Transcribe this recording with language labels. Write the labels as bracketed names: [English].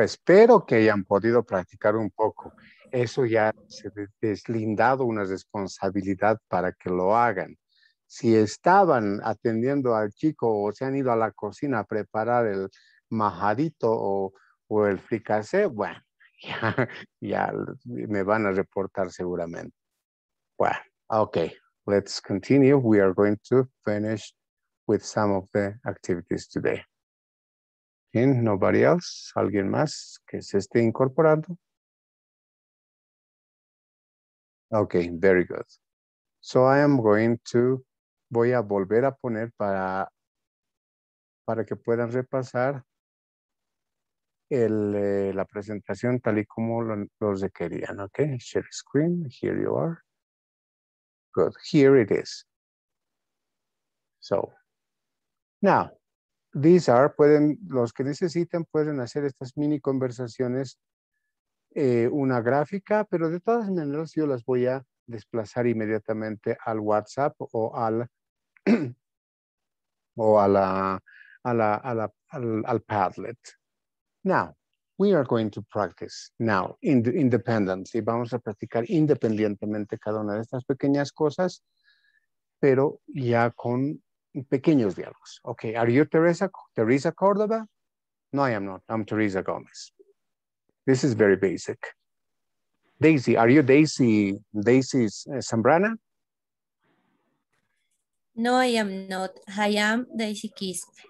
[Spanish] Espero que hayan podido practicar un poco. Eso ya se ha deslindado una responsabilidad para que lo hagan. Si estaban atendiendo al chico o se han ido a la cocina a preparar el majadito o el fricasé, bueno, ya me van a reportar seguramente. [English] Well, okay, let's continue. We are going to finish with some of the activities today. Nobody else? [Spanish] ¿Alguien más que se esté incorporando? [English] Okay, very good. So I am going to, [Spanish] voy a volver a poner para que puedan repasar la presentación tal y como lo requerían. [English] Okay, share screen, here you are. Good, here it is. So, now, these are, [Spanish] los que necesiten pueden hacer estas mini conversaciones, una gráfica, pero de todas maneras yo las voy a desplazar inmediatamente al WhatsApp o al al Padlet. [English] Now, we are going to practice now independently. [Spanish] Vamos a practicar independientemente cada una de estas pequeñas cosas, pero ya con pequeños diálogos. [English] Okay, are you Teresa Córdoba? No, I am not. I'm Teresa Gomez. This is very basic. Daisy, are you Daisy Zambrana? No, I am not. I am Daisy Kiss.